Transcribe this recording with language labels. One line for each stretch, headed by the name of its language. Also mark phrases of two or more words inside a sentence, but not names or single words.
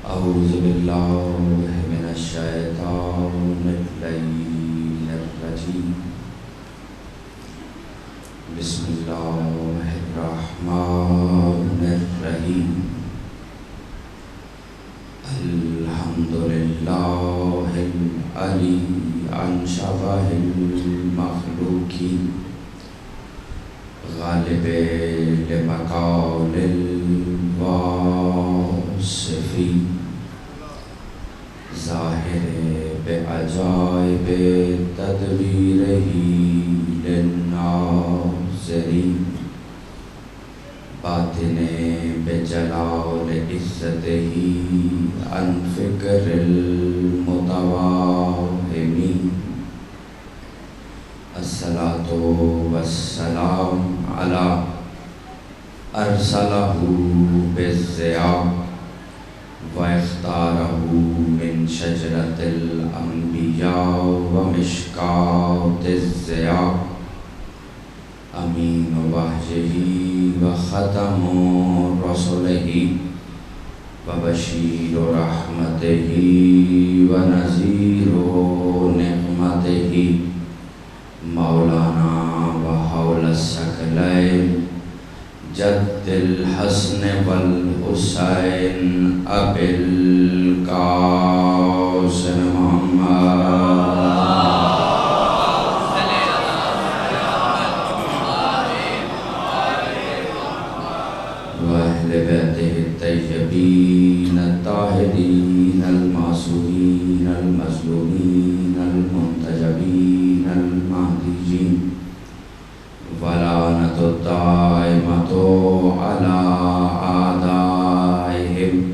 Arabic: أعوذ بالله من الشيطان اللعين الرجيم بسم الله الرحمن الرحيم الحمد لله العلي عن شبه المخلوقين غالب لمقال الواصفين ظاہر بعجائب تدبیرہ للناظرین باطن بجلال عزتہ عن فکر المتوہمین الصلاة والسلام علی ارسلہ بالضیاء واختارہ من شجرۃ الانبیاء ومشکاۃ الضیاء امین وحیہ وختم رسلہ وبشیر رحمتہ ونذیر نعمتہ مولانا وحول الثقلین جد الحسن والحسین ابی القاسم محمد واہل بیتہ الطیبین الطاہرین المعصومین المظلومین المنتجبین المہدیین ولعنۃ الدائمۃ علی اعدائہم